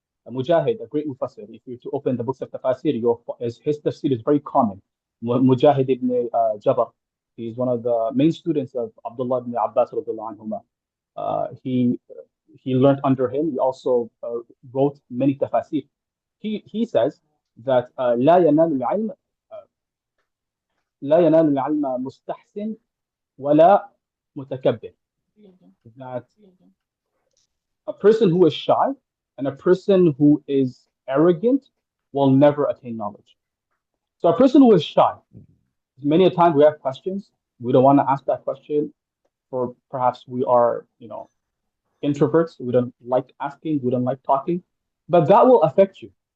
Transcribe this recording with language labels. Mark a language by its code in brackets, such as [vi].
[en] Mujahid, a great mufassir, if you to open the books of tafsir, his tafsir is very common. Mujahid ibn Jabr, he's one of the main students of Abdullah ibn Abbas radiallahu anhuma. He learned under him. He also wrote many tafsir. He says that [ar] لا ينال العلم مستحسن ولا متكبر. [en] That a person who is shy and a person who is arrogant will never attain knowledge. So a person who is shy, many a time we have questions, we don't want to ask that question, or perhaps we are, introverts, we don't like asking, we don't like talking, but that will affect you.